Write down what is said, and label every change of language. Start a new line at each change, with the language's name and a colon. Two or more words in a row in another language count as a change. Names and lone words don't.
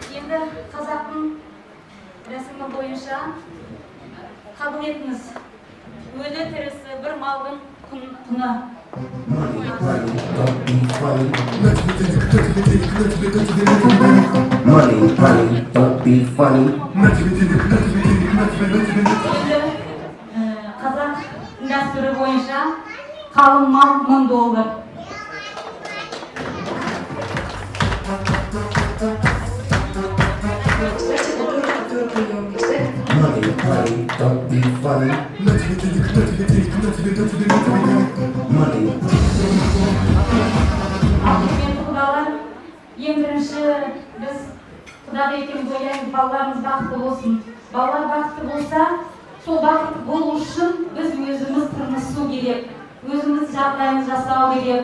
Kazakh: енді қазақтың рәсімі бойынша қабыл етіңіз. Өлі тірісі бір малдың құны.
English: Money, don't be funny.
Kazakh: Қазақ дәстүрі бойынша қалың мал $1000.
English: Money, don't be funny. Money.
Kazakh: Құрметті құдалар, ең бірінші біз құдағы екеуміз ойлаймыз, балаларымыз бақытты болсын. Балалар бақытты болса, сол бақытты болу үшін біз өзіміз тырмысу керек, өзіміз жағдайымыз жасау керек.